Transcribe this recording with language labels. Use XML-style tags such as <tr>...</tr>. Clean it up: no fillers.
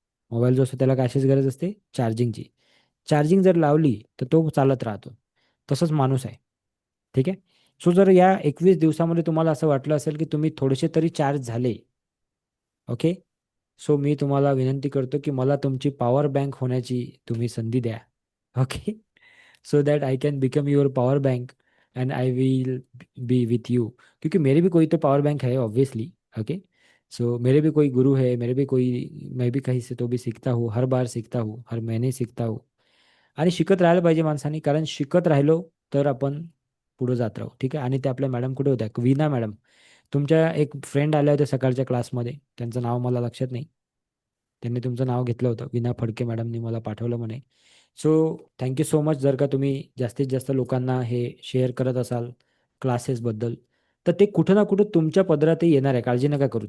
<mr>Mobile जो असतो त्याला कशाची गरज असते? चार्जिंगची. चार्जिंग जर लावली तर तो चालत राहतो. तसंच माणूस आहे. ठीक आहे. सो जर या 21 दिवसामध्ये तुम्हाला असं वाटलं असेल की तुम्ही थोडेसे तरी चार्ज झाले, ओके, सो मी तुम्हाला विनंती करतो की मला तुमची पॉवर बँक होण्याची तुम्ही संधी द्या. Okay.</mr> <en>So that I can become your power bank and I will be with you.</en> <hi>क्योंकि मेरे भी कोई तो पावर बैंक है ऑब्वियसली. ओके. सो मेरे भी कोई गुरु है, मेरे भी कोई, मैं भी कहीं से तो भी सीखता हूँ, हर बार सीखता हूँ, हर महीने सीखता हूँ.</hi> <mr>आणि शिकत राहायला पाहिजे माणसाने, कारण शिकत राहिलो तर आपण पुढे जात राहू. ठीक आहे. आणि ते आपल्या मॅडम कुठे होत्या, वीणा मॅडम, तुमच्या एक फ्रेंड आल्या होत्या सकाळच्या क्लासमध्ये, त्यांचं नाव मला लक्षात नाही. त्यांनी तुमचं नाव घेतलं होतं, वीणा फडके मॅडमनी मला पाठवलं म्हणे. So thank you so much. जर का तुम्ही जास्तीत जास्त लोकांना हे शेअर करत असाल क्लासेसबद्दल, तर ते कुठं ना कुठं तुमच्या पदरातही येणार आहे. काळजी नका करू.</mr>